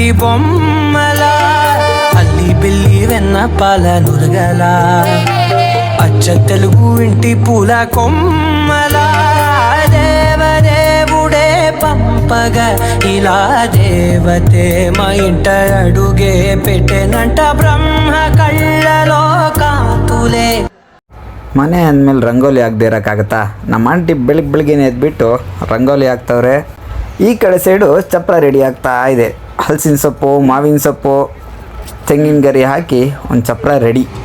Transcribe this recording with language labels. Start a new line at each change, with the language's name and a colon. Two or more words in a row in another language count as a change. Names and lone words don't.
Telugu: బొమ్మల అల్లి బిల్లి వెన్న పాల నురగల అచ్చ తెలుగు ఇంటి పూల కొమ్మల దేవదేవుడే పంపగ ఇలా దేవతే మా ఇంట అడుగే పెట్టెనంట బ్రహ్మ కళలో కాంతులే.
Kannada: ಮನೆ ಅಂದಮೇಲೆ ರಂಗೋಲಿ ಆಗದೆ ಇರೋಕ್ಕಾಗತ್ತಾ? ನಮ್ಮ ಆಂಟಿ ಬೆಳಗ್ಗೆನೇ ಎದ್ಬಿಟ್ಟು ರಂಗೋಲಿ ಹಾಕ್ತವ್ರೆ. ಈ ಕಡೆ ಸೈಡು ಚಪ್ಪಲ ರೆಡಿ ಆಗ್ತಾ ಇದೆ. ಹಲಸಿನ ಸೊಪ್ಪು, ಮಾವಿನ ಸೊಪ್ಪು, ತೆಂಗಿನ ಗರಿ ಹಾಕಿ ಒಂದು ಚಪ್ಪಲ ರೆಡಿ.